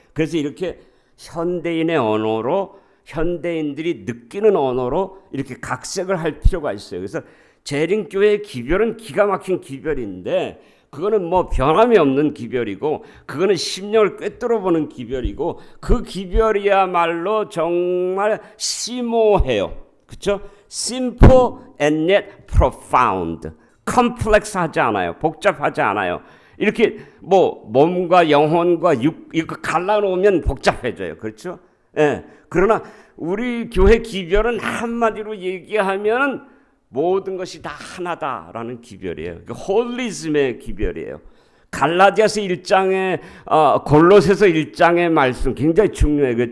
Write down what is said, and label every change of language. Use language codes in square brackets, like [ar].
[ko] 그래서 이렇게 현대인의 언어로, 현대인들이 느끼는 언어로 이렇게 각색을 할 필요가 있어요. 그래서 재림교회의 기별은 기가 막힌 기별인데 그거는 뭐 변함이 없는 기별이고 그거는 심령을 꿰뚫어 보는 기별이고 그 기별이야말로 정말 심오해요. 그렇죠? [en] Simple and yet profound. [ko] 컴플렉스하지 않아요. 복잡하지 않아요. 이렇게 뭐 몸과 영혼과 육 이거 갈라놓으면 복잡해져요. 그렇죠? 예. 그러나 우리 교회 기별은 한마디로 얘기하면 모든 것이 다 하나다라는 기별이에요. 홀리즘의 기별이에요. 갈라디아서 1장에 골로새서 1장의 말씀 굉장히 중요해요.